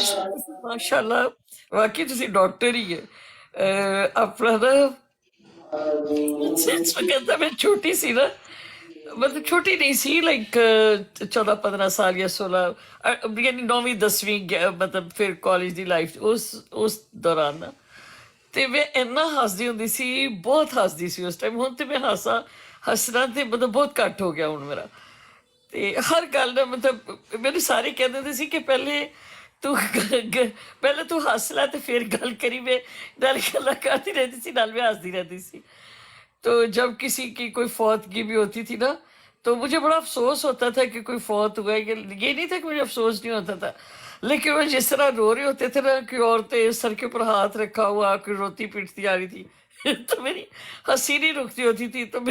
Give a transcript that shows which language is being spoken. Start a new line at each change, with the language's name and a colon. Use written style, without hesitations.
Punjabi: صاحب تسی ماشاء اللہ واقعی تسی ڈاکٹر ہی ہے. اپنا نا اس وقت میں چھوٹی سی نا، مطلب چھوٹی نہیں سی، لائک 14-15 سال یا 16، یعنی 9ویں 10ویں، مطلب پھر کالج دی لائف اس دوران نا، تے میں اینا ہسدی ہوندی سی، بہت ہسدی سی اس ٹائم. ہن تے میں ہسنا تے مطلب بہت گھٹ ہو گیا ہن میرا. تے ہر گل نا، مطلب میرے سارے کہندے سی کہ پہلے ਤੂੰ ਪਹਿਲਾਂ ਤੂੰ ਹੱਸ ਲੈ ਤੇ ਫਿਰ ਗੱਲ ਕਰੀ, ਮੈਂ ਨਾਲ ਗੱਲਾਂ ਕਰਦੀ
Hindi: रहती थी, नाल में हंसती रहती थी। तो जब किसी की कोई फौतगी भी होती थी ना, तो मुझे बड़ा अफसोस होता था कि कोई फौत हुआ है। कि ये नहीं था कि मुझे अफसोस नहीं होता था, लेकिन वो जिस तरह रो रहे होते थे ना, कि औरतें सर के ऊपर हाथ रखा हुआ कोई रोती पीटती आ रही थी तो मेरी हंसी नहीं रुकती होती थी।